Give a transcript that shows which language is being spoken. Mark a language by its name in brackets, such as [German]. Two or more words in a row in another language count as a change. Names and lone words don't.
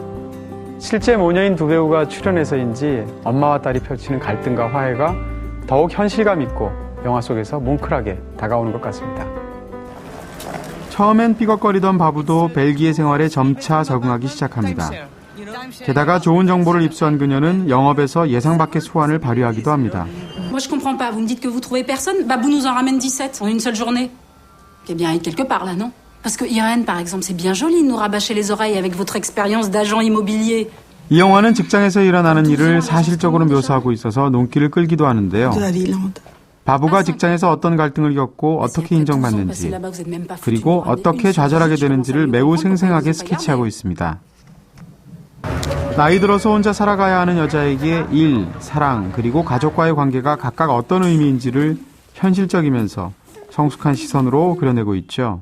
[Korean] 실제 모녀인 두 배우가 출연해서인지 엄마와 딸이 펼치는 갈등과 화해가 더욱 현실감 있고 영화 속에서 뭉클하게 다가오는 것 같습니다. 처음엔 삐걱거리던 바부도 벨기에 생활에 점차 적응하기 시작합니다. 게다가 좋은 정보를 입수한 그녀는 영업에서 예상 밖의 소환을 발휘하기도 합니다. [French] Moi, je comprends pas. Vous me dites que vous trouvez personne. Babou nous en ramène 17 en une seule journée. Il y a bien eu quelque part, là, non? Parce que Irène, par exemple, c'est bien joli de nous rabâcher les oreilles avec votre expérience d'agent immobilier. [Korean] 이 영화는 직장에서 일어나는 일을 사실적으로 묘사하고 있어서 눈길을 끌기도 하는데요. 바부가 직장에서 어떤 갈등을 겪고 어떻게 인정받는지, 그리고 어떻게 좌절하게 되는지를 매우 생생하게 스케치하고 있습니다. 나이 들어서 혼자 살아가야 하는 여자에게 일, 사랑, 그리고 가족과의 관계가 각각 어떤 의미인지를 현실적이면서 성숙한 시선으로 그려내고 있죠.